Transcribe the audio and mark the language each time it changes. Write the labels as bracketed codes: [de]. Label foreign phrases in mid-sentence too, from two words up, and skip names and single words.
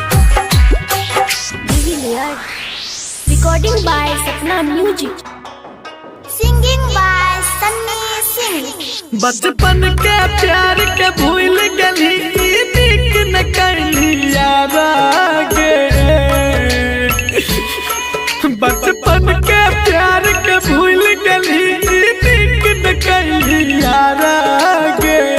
[en] Recording by Sapna Music. Singing by Sunny Singh. [mai] बचपन के प्यार के भूल गली नीक न करली यारा गे बचपन के प्यार के भूल गली नीक न करली यारा गे